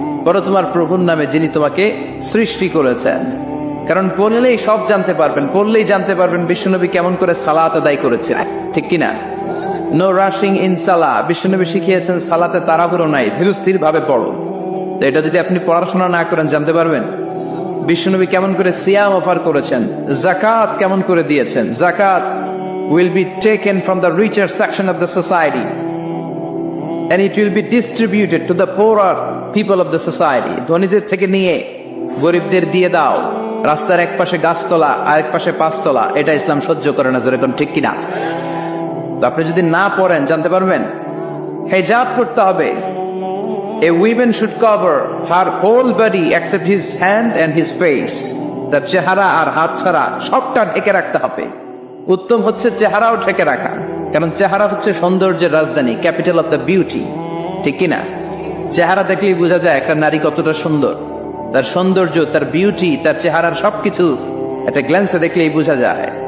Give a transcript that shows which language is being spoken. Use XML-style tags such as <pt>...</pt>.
<bn>পড়ো তোমার প্রভুর নামে যিনি তোমাকে সৃষ্টি করেছেন। কারণ পড়লেই সব জানতে পারবেন, পড়লেই জানতে পারবেন বিশ্বনবী কেমন করে সালাত আদায় করেছেন, ঠিক কিনা?</bn> <en>No rushing in সালাহ।</en> <bn>বিশ্বনবী শিখিয়েছেন সালাতে তাড়াহুড়ো নাই, ধীরস্থির ভাবে পড়ো। তো এটা যদি আপনি পড়াশোনা না করেন জানতে পারবেন? বিশ্বনবী কেমন করে সিয়াম অফার করেছেন, জাকাত কেমন করে দিয়েছেন।</bn> <en>জাকাত will be taken from the richer section of the society and it will be distributed to the poorer people of the society.</en> <bn>ধনীদের থেকে নিয়ে গরিবদের দিয়ে দাও। রাস্তার এক পাশে গাছতলা আর এক পাশে পাঁচতলা, এটা ইসলাম সহ্য করে না। জোরে কোন ঠিক কিনা? তো আপনি যদি না পড়েন জানতে পারবেন? হিজাব করতে হবে,</bn> <en>A woman should cover her whole body except his hand and his face.</en> <bn>তার চেহারা আর হাত ছাড়া সবটা ঢেকে রাখতে হবে। উত্তম হচ্ছে চেহারাও ঢেকে রাখা, কারণ চেহারা হচ্ছে সৌন্দর্যের রাজধানী,</bn> <en>capital of the beauty,</en> <bn>ঠিক কিনা? চেহারা দেখলেই বোঝা যায় একটা নারী কতটা সুন্দর, তার সৌন্দর্য, তার বিউটি, তার চেহারার সবকিছু একটা গ্ল্যান্সে দেখলেই বোঝা যায়।</bn>